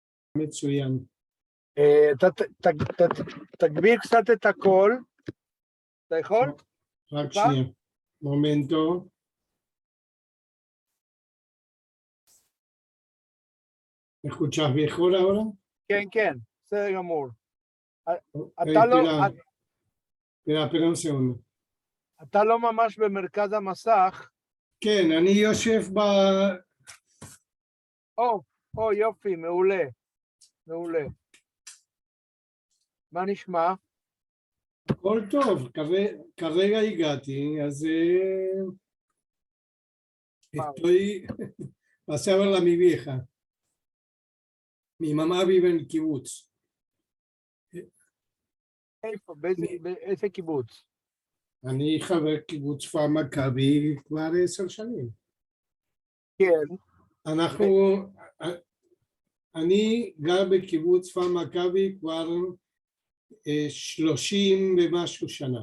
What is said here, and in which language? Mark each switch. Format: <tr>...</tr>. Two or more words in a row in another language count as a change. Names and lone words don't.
<he>מצוין. תגביר קצת את הקול. אתה יכול? רק שנייה. מומנטו.</he> <es>¿Me escuchas mejor ahora?</es> <he>כן, כן, בסדר גמור.</he> <es>espera un segundo.</es> <he>אתה לא ממש במרכז המסך. כן, אני יושב יופי, מעולה. מעולה. מה נשמע? הכל טוב, כרגע הגעתי, אז</he> <es>estoy pasé a verla a mi vieja. Mi mamá vive en el קיבוץ.</es> <he>איפה? באיזה קיבוץ? אני חבר קיבוץ כפר מכבי כבר 10 שנים. כן. אני גר בקיבוץ כפר מכבי כבר 30 ומשהו שנה.</he>